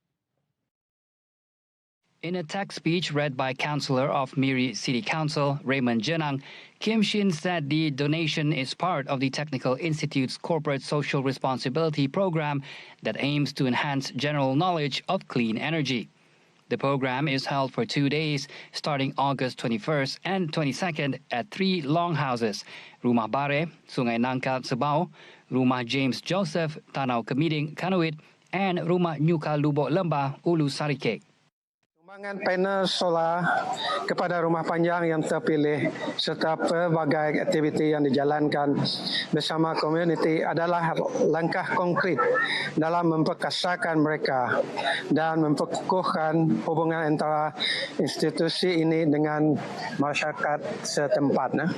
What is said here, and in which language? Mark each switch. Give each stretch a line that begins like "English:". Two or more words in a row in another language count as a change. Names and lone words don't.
English: In a text speech read by Councillor of Miri City Council, Raymond Jenang, Kim Shin said the donation is part of the Technical Institute's Corporate Social Responsibility program that aims to enhance general knowledge of clean energy. The program is held for 2 days, starting August 21st and 22nd at 3 longhouses, Rumah Bare, Sungai Nangka, Sebau, Rumah James Joseph, Tanau Kemiding, Kanuit, and Rumah Nyuka Lubok Lembah, Ulu Sarikek.
Malay: Sumbangan panel solar kepada rumah panjang yang terpilih serta pelbagai aktiviti yang dijalankan bersama komuniti adalah langkah konkret dalam memperkasakan mereka dan memperkukuhkan hubungan antara institusi ini dengan masyarakat setempat.